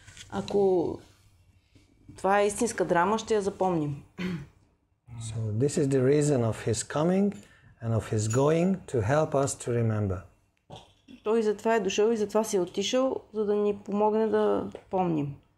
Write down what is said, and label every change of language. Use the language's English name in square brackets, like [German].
[Bulgarian] Ако това е истинска драма, ще я запомним. [English] So this is the reason of his coming and of his going to help us to remember. [Bulgarian] Той затова е дошъл и затова си е отишъл, за да ни помогне да помним.